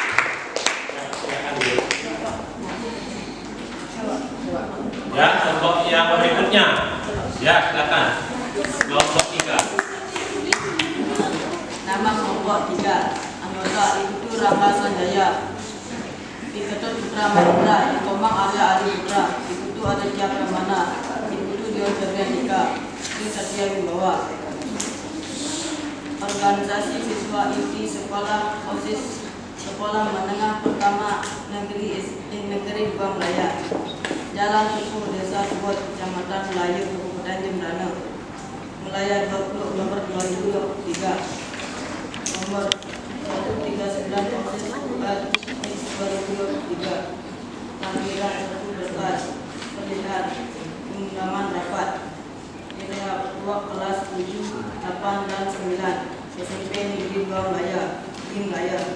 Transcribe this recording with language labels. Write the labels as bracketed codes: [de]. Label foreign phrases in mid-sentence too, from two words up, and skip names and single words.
[id] Ya, kelompok yang berikutnya. Ya, silakan. Kelompok 3. Nama kelompok 3. Anggota Ibu Rama Sanjaya, Iketut Putra Mahendra, Tomang Arya Ali Putra, Ibu Aditya Pramana, Ibu Dion Ferdika, Sri Satya Wibawa. Organisasi siswa inti sekolah OSIS Sekolah Menengah Pertama Negeri Dua Melaya, Jalan Tuku, Desa Subot, Kecamatan Melayu, Kabupaten Jembrana, Melaya 20 Oktober 2023. Nomor 139 OSIS 2023. Panggilan 1 berkas pilihan undangan rapat wilayah kelas 7, 8, dan 9 SMP Negeri Dua Melaya, Melaya.